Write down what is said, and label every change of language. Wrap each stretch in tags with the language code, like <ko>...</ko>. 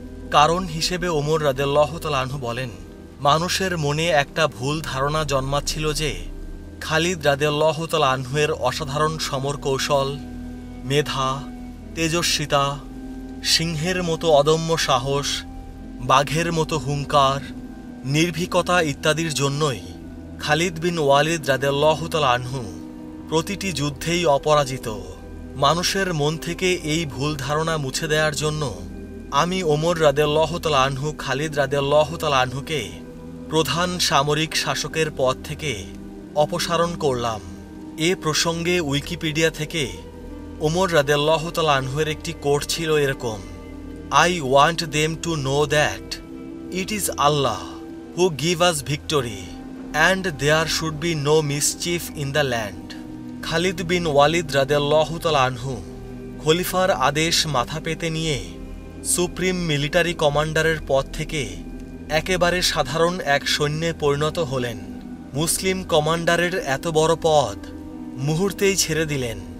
<bn>কারণ হিসেবে ওমর রাদিয়াল্লাহু তাআলা আনহু বলেন, মানুষের মনে একটা ভুল ধারণা জন্মাচ্ছিল যে খালিদ রাদিয়াল্লাহু তাআলা আনহুয়ের অসাধারণ সমর কৌশল, মেধা, তেজস্বিতা, সিংহের মতো অদম্য সাহস, বাঘের মতো হুঙ্কার, নির্ভীকতা ইত্যাদির জন্যই খালিদ বিন ওয়ালিদ রাদিয়াল্লাহু তাআলা আনহু প্রতিটি যুদ্ধেই অপরাজিত। মানুষের মন থেকে এই ভুল ধারণা মুছে দেওয়ার জন্য আমি ওমর রাদিয়াল্লাহু তাআলা আনহু খালিদ রাদিয়াল্লাহু তাআলা আনহুকে প্রধান সামরিক শাসকের পদ থেকে অপসারণ করলাম। এ প্রসঙ্গে উইকিপিডিয়া থেকে ওমর রাদিয়াল্লাহু তাআলা আনহুয়ের একটি কোট ছিল এরকম:</bn> <en>I want them to know that it is Allah who give us victory and there should be no mischief in the land.</en> <bn>Khalid বিন ওয়ালিদ রাদিয়াল্লাহু তাআলা আনহু খলিফার আদেশ মাথা পেতে নিয়ে সুপ্রিম মিলিটারি কমান্ডারের পদ থেকে একেবারে সাধারণ এক সৈন্যে পরিণত হলেন। মুসলিম কমান্ডারের এত বড় পদ মুহূর্তেই ছেড়ে দিলেন।</bn>